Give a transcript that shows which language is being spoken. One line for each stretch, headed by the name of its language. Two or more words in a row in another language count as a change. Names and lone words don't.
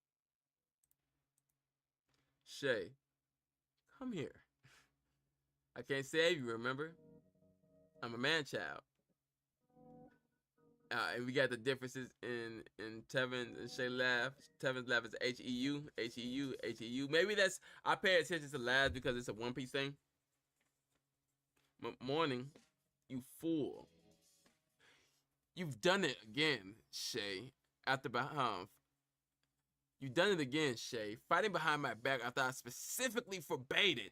English: Shay, come here. I can't save you, remember? I'm a man child. And we got the differences in Tevin and Shay laugh. Tevin's laugh is H-E-U, H-E-U, H-E-U. Maybe that's, I pay attention to laughs because it's a One Piece thing. Morning, you fool. You've done it again, Shay. You've done it again, Shay. Fighting behind my back after I specifically forbade it.